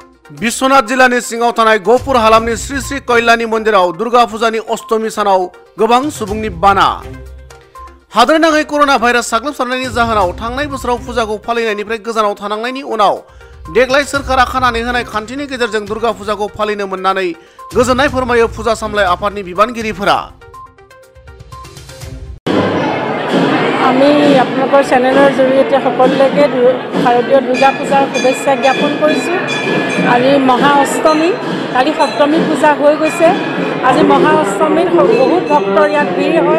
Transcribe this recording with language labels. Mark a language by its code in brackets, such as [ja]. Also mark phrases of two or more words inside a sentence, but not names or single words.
[brx] बिश्वनाथ जिल्लानि सिङाव थानाय गहपुर हालामनि श्री श्री कल्याणी मन्दिराव दुर्गा फुजानि अष्टमी सानाव गोबां सुबुंनि बाना। हादोरनाङै कोरोना भाइरास साग्लोबसारनायनि जाहोनाव थांनाय बोसोराव फुजाखौ फालिनायनिफ्राय गोजानाव थानांनायनि उनाव देग्लाय सोरखारा खानानै होनाय खान्थिनि गेजेरजों दुर्गा फुजाखौ फालिनो मोननानै गोजोननाय फोरमायो फुजा सामलाय आफादनि बिबानगिरिफोरा। [as] আমি আপোনালোকৰ চেনেলৰ জৰিয়তে সকলোকে শাৰদীয় দুৰ্গা পূজাৰ শুভেচ্ছা জ্ঞাপন কৰিছোঁ। আজি মহা অষ্টমী, কালি সপ্তমী পূজা হৈ গৈছে। আজি মহা অষ্টমীত বহুত ভক্তৰ ইয়াত ভিৰ হয়।